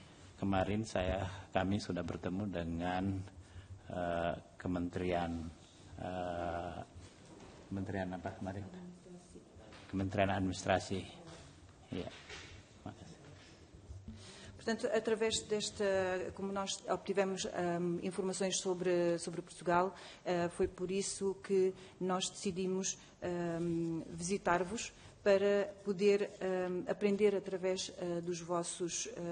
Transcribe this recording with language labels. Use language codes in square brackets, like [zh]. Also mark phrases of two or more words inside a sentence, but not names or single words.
[id] Kemarin kami sudah bertemu dengan Kementerian apa kemarin? Kementerian Administrasi. Ya. [pt] Portanto, através como nós obtivemos informações sobre Portugal, foi por isso que nós decidimos visitar-vos, para poder aprender através dos vossos